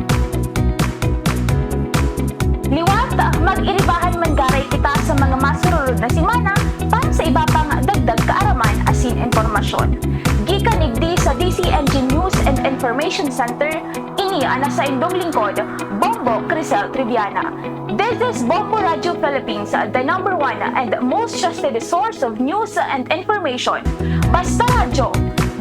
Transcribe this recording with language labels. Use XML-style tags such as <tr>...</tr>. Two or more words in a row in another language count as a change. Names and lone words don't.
<bik>Liwat, mag-iribahan man garay kita sa mga masurulod na simana para sa iba pang dagdag kaaraman asin informasyon. Gikan igdi sa DCNG News and Information Center, ini ana sa indong lingkod, Bombo Crisel Triviana.</bik> <en>This is Bombo Radio Philippines, the #1 and most trusted source of news and information. Basta Radio,</en>